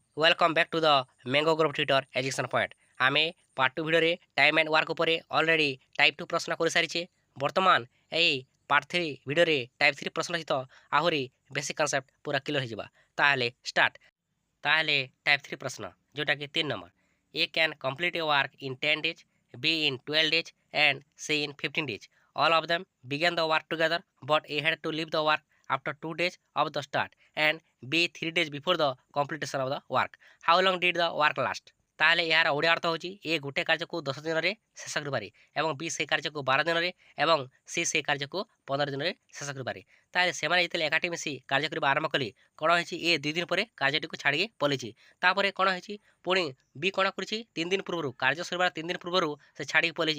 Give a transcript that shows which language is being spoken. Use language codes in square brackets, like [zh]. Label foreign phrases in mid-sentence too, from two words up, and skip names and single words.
[en] Welcome back to the Mango Group Tutor Education Point. [or] ଆମେ ପାର୍ଟ 2 ଭିଡ଼ିଓରେ [en] time and work [or] ଉପରେ [en] already type [or] 2 ପ୍ରଶ୍ନ କରିସାରିଛେ। ବର୍ତ୍ତମାନ ଏହି ପାର୍ଟ 3 ଭିଡ଼ିଓରେ ଟାଇପ୍ 3 ପ୍ରଶ୍ନ ସହିତ ଆହୁରି [en] basic concept [or] ପୁରା କ୍ଲିୟର ହେଇଯିବା। ତାହେଲେ ଷ୍ଟାର୍ଟ। ତାହେଲେ ଟାଇପ୍ 3 ପ୍ରଶ୍ନ ଯେଉଁଟାକି 3 ନମ୍ବର। [en] A can complete a work in 10 days, B in 12 days and C in 15 days. All of them began the work together but A had to leave the work after 2 days of the start and B 3 days before the completion of the work. How long did the work last? [or] ତାହେଲେ ଏହାର ଓଡ଼ିଆ ଅର୍ଥ ହେଉଛି ଏ ଗୋଟେ କାର୍ଯ୍ୟକୁ 10 ଦିନରେ ଶେଷ କରିପାରେ ଏବଂ ବି ସେହି କାର୍ଯ୍ୟକୁ 12 ଦିନରେ ଏବଂ ସି ସେହି କାର୍ଯ୍ୟକୁ 15 ଦିନରେ ଶେଷ କରିପାରେ। ତାହେଲେ ସେମାନେ ଯେତେବେଳେ ଏକାଠି ମିଶି କାର୍ଯ୍ୟ କରିବା ଆରମ୍ଭ କଲେ କ'ଣ ହେଇଛି, ଏ 2 ଦିନ ପରେ କାର୍ଯ୍ୟଟିକୁ ଛାଡ଼ିକି ପଳେଇଛି। ତାପରେ କ'ଣ ହେଇଛି, ପୁଣି ବି କ'ଣ କରିଛି, 3 ଦିନ ପୂର୍ବରୁ କାର୍ଯ୍ୟ ସରିବାର 3 ଦିନ ପୂର୍ବରୁ ସେ ଛାଡ଼ିକି ପଳେଇଛି।